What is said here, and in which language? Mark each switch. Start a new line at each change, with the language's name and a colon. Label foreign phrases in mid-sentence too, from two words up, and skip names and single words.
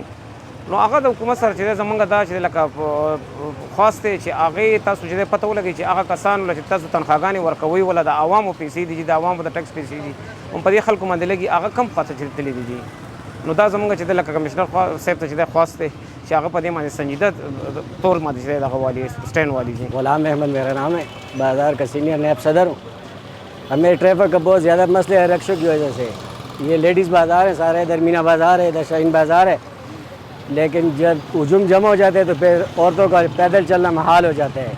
Pashto: نو هغه د حکومت سره چې دی زمونږ دا چې لکه خواست دی چې هغې تاسو چې دی پته ولګوي چې هغه کسانو له چې تاسو تنخواګانې ورکوئ وله د عوامو پیسې دي چې د عوامو د ټکس پیسې دي هم په دې خلکو باندې لګي، هغه کم خواته چې تللی دي جي. نو دا زمونږ چې دی لکه کمشنر صاحب ته چې دی خواست دی کہ هغه په دې باندې سنجیده طور باندې چې دغه والی اسٹینڈ والی جی.
Urdu: غلام احمد میرا نام ہے، بازار کا سینئر نیب صدر ہوں. ہمیں ٹریفک کا بہت زیادہ مسئلہ ہے رکشوں کی وجہ سے. یہ لیڈیز بازار ہے سارے، ادھر مینا بازار ہے، ادھر شاہین بازار ہے، لیکن جب ہجوم جمع ہو جاتے ہیں تو پھر عورتوں کا پیدل چلنا محال ہو جاتا ہے.